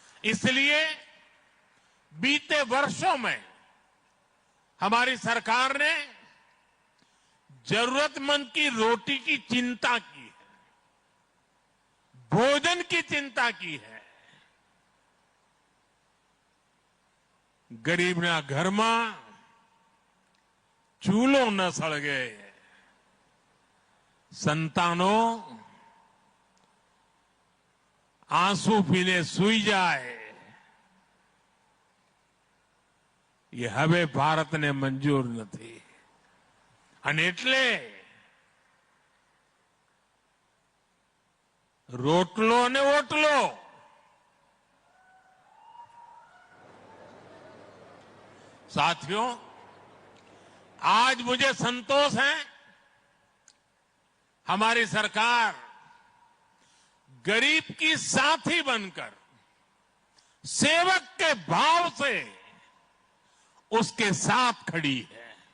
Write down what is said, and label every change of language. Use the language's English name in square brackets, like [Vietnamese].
[Hindi] इसलिए बीते वर्षों में हमारी सरकार ने जरूरतमंद की रोटी की चिंता की है, भोजन की चिंता की है। [Gujarati] गरीबना घરમાં ચૂલો ન સળગે, સંતાનો આંસુ પીને સૂઈ જાય, એ હવે ભારતને મંજૂર નથી। અને એટલે રોટલો ને ઓટલો, [Hindi] साथियों, आज मुझे संतोष है, हमारी सरकार गरीब की साथी बनकर सेवक के भाव से उसके साथ खड़ी है।